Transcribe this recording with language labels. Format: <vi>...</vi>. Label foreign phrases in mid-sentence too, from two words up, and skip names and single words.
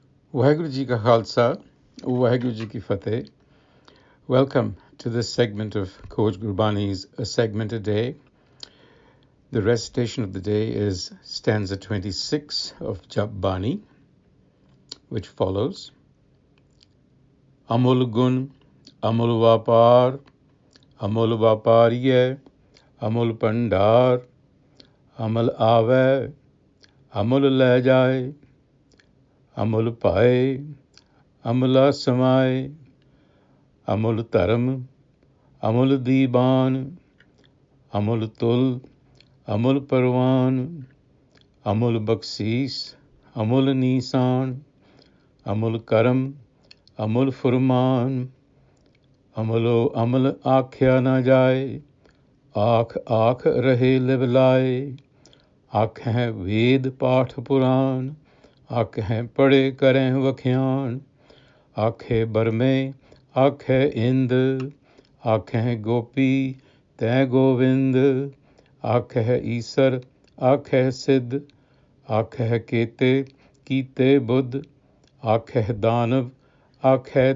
<pa>ਵਾਹਿਗੁਰੂ ਜੀ ਕਾ ਖ਼ਾਲਸਾ, ਵਾਹਿਗੁਰੂ ਜੀ ਕੀ ਫ਼ਤਹਿ.</pa> <en>Welcome to this segment of Coach Gurbani's A Segment a Day. The recitation of the day is stanza 26 of Jup Pauri, which follows.</en> <pa>ਅਮੁਲ ਗੁਣ, ਅਮੁਲ ਵਾਪਾਰ, ਅਮੁਲ ਵਾਪਾਰੀਏ, ਅਮੁਲ ਭੰਡਾਰ, ਅਮੁਲ ਆਵੇ, ਅਮੁਲ ਲੈ ਜਾਏ, ਅਮੁਲ ਪਾਏ, ਅਮੁਲ ਸਮਾਏ, ਅਮੁਲ ਧਰਮ, ਅਮੁਲ ਦੀਬਾਣ, ਅਮੁਲ ਤੁਲ, ਅਮੁਲ ਪਰਵਾਣ, ਅਮੁਲ ਬਖਸੀਸ, ਅਮੁਲ ਨੀਸਾਣ, ਅਮੁਲ ਕਰਮ, ਅਮੁਲ ਫੁਰਮਾਣ, ਅਮੁਲ ਆਖਿਆ ਨਾ ਜਾਏ, ਆਖਿ ਆਖਿ ਰਹੇ ਲਿਵਲਾਏ, ਆਖਹਿ ਵੇਦ ਪਾਠ ਪੁਰਾਣ, ਆਖਹਿ ਪੜੇ ਕਰਹਿ ਵਖਿਆਣ, ਆਖਹਿ ਬਰਮੇ, ਆਖਹਿ ਇੰਦ, ਆਖਹਿ ਗੋਪੀ ਤੈ ਗੋਵਿੰਦ, ਆਖਹਿ ਈਸਰ, ਆਖਹਿ ਸਿਧ, ਆਖਹਿ ਕੇਤੇ ਕੀਤੇ ਬੁਧ, ਆਖਹਿ ਦਾਨਵ, ਆਖਹਿ</pa>